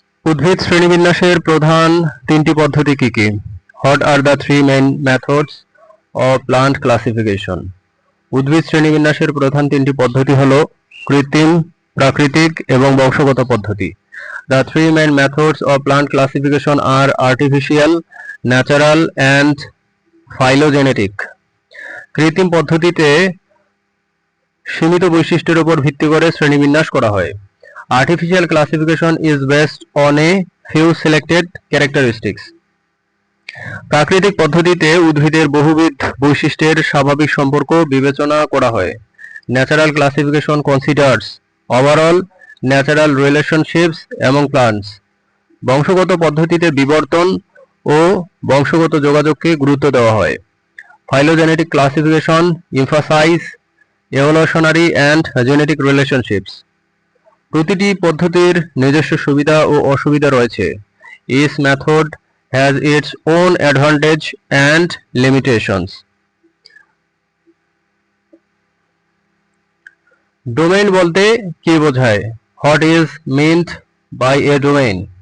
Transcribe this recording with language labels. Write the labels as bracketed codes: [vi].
[bn] উদ্ভিদ শ্রেণীবিন্যাসের প্রধান তিনটি পদ্ধতি কি কি? [en] What are the three main methods of plant classification? [bn] উদ্ভিদ শ্রেণীবিন্যাসের প্রধান তিনটি পদ্ধতি হলো কৃত্রিম, প্রাকৃতিক এবং বংশগত পদ্ধতি। [en] The three main methods of plant classification are artificial, natural and phylogenetic. [bn] কৃত্রিম পদ্ধতিতে সীমিত বৈশিষ্ট্যের উপর ভিত্তি করে শ্রেণীবিন্যাস করা হয়। [en] Artificial classification is based on a few selected characteristics. [bn] প্রাকৃতিক পদ্ধতিতে উদ্ভিদের বহুবিধ বৈশিষ্ট্যের স্বাভাবিক সম্পর্ক বিবেচনা করা হয়। [en] Natural classification considers overall natural relationships among plants. [bn] বংশগত পদ্ধতিতে বিবর্তন ও বংশগত যোগাযোগকে গুরুত্ব দেওয়া হয়। [en] Phylogenetic classification emphasize evolutionary and genetic relationships. [bn] প্রতিটি পদ্ধতির নিজস্ব সুবিধা ও অসুবিধা রয়েছে। [en] Each method has its own advantage and limitations. [bn] Domain বলতে কি বোঝায়? [en] What is meant by a domain?